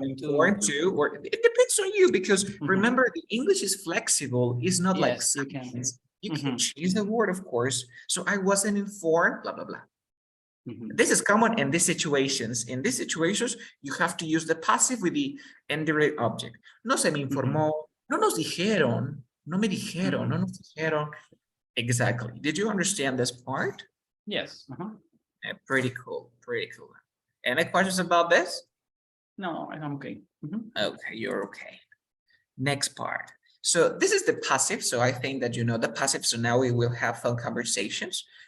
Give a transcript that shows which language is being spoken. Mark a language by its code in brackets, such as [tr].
[en] informed to, or it depends on you, because remember, the English is flexible. It's not like science. You can change the word, of course. So I wasn't informed, blah, blah, blah. This is common in these situations. In these situations, you have to use the passive with the indirect object. [es] No se me informó, no nos dijeron, no me dijeron, no nos dijeron. [en] Exactly. Did you understand this part? Yes. Pretty cool, pretty cool. Any questions about this? No, I'm okay. Okay, you're okay. Next part. So this is the passive. So I think that you know the passive. So now we will have fun conversations.